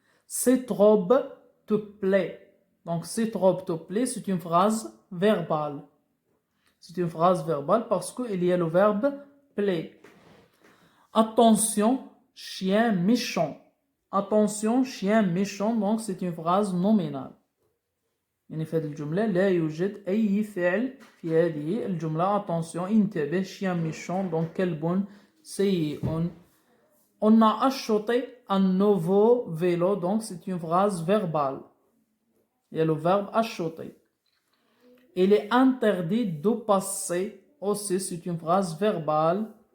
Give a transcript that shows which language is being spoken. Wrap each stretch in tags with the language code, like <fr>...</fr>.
<fr>Cette robe te plaît. Donc cette robe te plaît, c'est une phrase verbale. C'est une phrase verbale parce qu'il y a le verbe plaît. Attention, chien méchant. Attention, chien méchant. Donc c'est une phrase nominale.</fr> <ar>يعني في هذه الجملة لا يوجد أي فعل في هذه الجملة.</ar> <fr>attention</fr> <ar>انتبه</ar> <fr>chien méchant donc</fr> <ar>كلب سيء.</ar> <fr>On a acheté un nouveau vélo donc c'est une phrase verbale. Il y a le verbe acheter. Il est interdit de passer aussi c'est une phrase verbale.</fr>